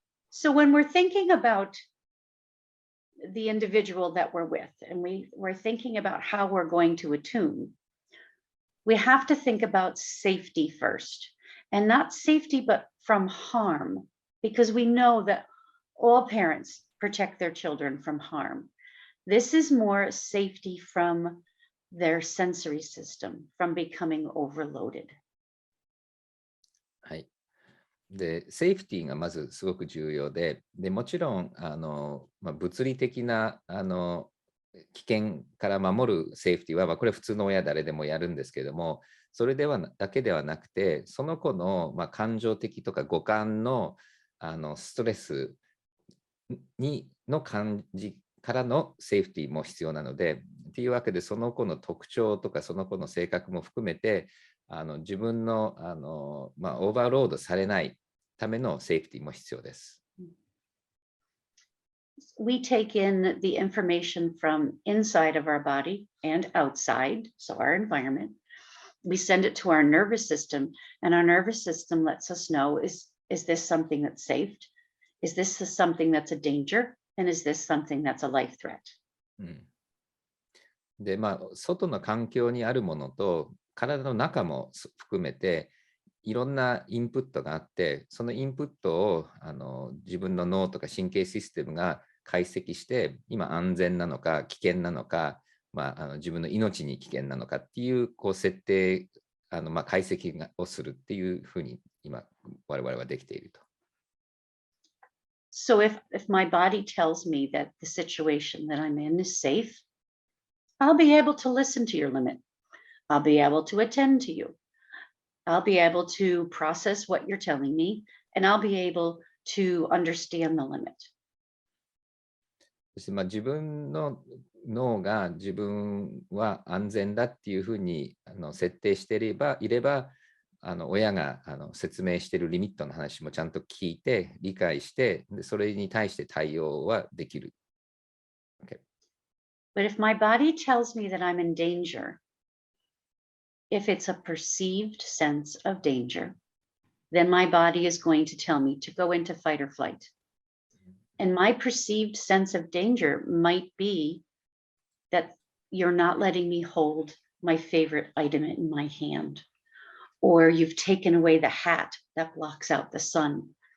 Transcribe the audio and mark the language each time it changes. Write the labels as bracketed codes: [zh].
[en] So when we're thinking about the individual that we're with, and we're thinking about how we're going to attune, we have to think about safety first, and not safety, but from harm, because we know that all parents protect their children from harm. This is more safety from their sensory system, from becoming overloaded. [ja] はい。で、セーフティーがまずすごく重要で、もちろん物理的な危険から守るセーフティーは、これ普通の親誰でもやるんですけれども、それだけではなくて、その子の感情的とか五感のストレスの感じからのセーフティーも必要なので、っていうわけで、その子の特徴とかその子の性格も含めて、自分のオーバーロードされないためのセーフティーも必要です。 [en] We take in the information from inside of our body and outside, so our environment. We send it to our nervous system, and our nervous system lets us know, is this something that's safe? Is this something that's a danger? And is this something that's a life threat? [ja] で、外の環境にあるものと体の中も含めていろんなインプットがあって、そのインプットを自分の脳とか神経システムが解析して、今安全なのか危険なのか、自分の命に危険なのかっていう、設定解析をするっていうふうに今我々はできていると。 [en] So if my body tells me that the situation that I'm in is safe, I'll be able to listen to your limit. I'll be able to attend to you. I'll be able to process what you're telling me, and I'll be able to understand the limit. [ja] そして自分の脳が自分は安全だっていうふうに設定していれば、親が説明しているリミットの話もちゃんと聞いて理解して、それに対して対応はできる。 [en] Okay. But if my body tells me that I'm in danger, if it's a perceived sense of danger, then my body is going to tell me to go into fight or flight. And my perceived sense of danger might be that you're not letting me hold my favorite item in my hand, or you've taken away the hat that blocks out the sun.